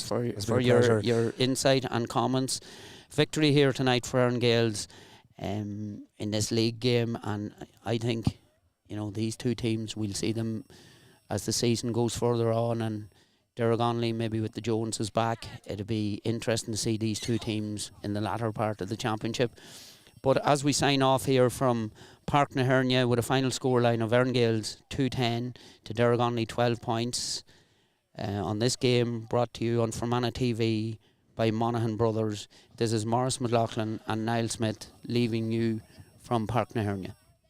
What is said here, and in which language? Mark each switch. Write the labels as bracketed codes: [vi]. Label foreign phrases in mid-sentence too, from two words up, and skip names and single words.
[en] For your insight and comments. Victory here tonight for Erne Gaels in this league game, and I think, you know, these two teams, we'll see them as the season goes further on, and Dergonly maybe with the Joneses back. It'll be interesting to see these two teams in the latter part of the championship. But as we sign off here from Páirc na hEirne with a final scoreline of Erne Gaels 2-10 to Dergonly 12 points on this game, brought to you on Fermanagh TV by Monaghan Brothers. This is Morris McLaughlin and Niall Smith leaving you from Páirc na hEirne.